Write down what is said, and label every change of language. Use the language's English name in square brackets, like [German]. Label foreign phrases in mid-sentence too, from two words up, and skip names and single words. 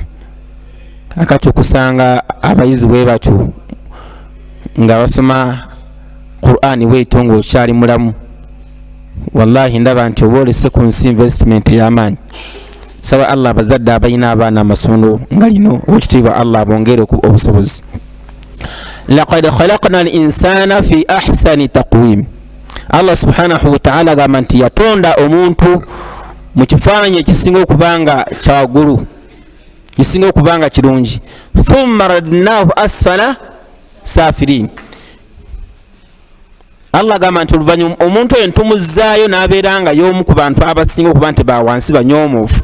[Ganda] Akati okusanga abayizi bwe batyo nga basoma Qur'ani bwetyo ng'okyali mulamu, wallahi ndaba nti oba olese ku nsi investment ey'amaanyi. Saba Allah abazadde abalina abaana amasomero nga lino, ekitiibwa Allah bongere obusobozi. [Arabic] لقد خلقنا الإنسان في أحسن تقويم, [Ganda] Allah [Arabic] سبحانه وتعالى [Ganda] agamba nti yatonda omuntu mu kifaananyi ekisinga okubanga kyawaggulu, kisinga okubanga kirungi. [Arabic] ثم رددناه أسفل سافلين, [Ganda] Allah agamba nti oluvannyuma omuntu oyo ntumuzaayo n'abeeranga y'omu ku bantu abasinga okuba nti bawansi banyoomofu.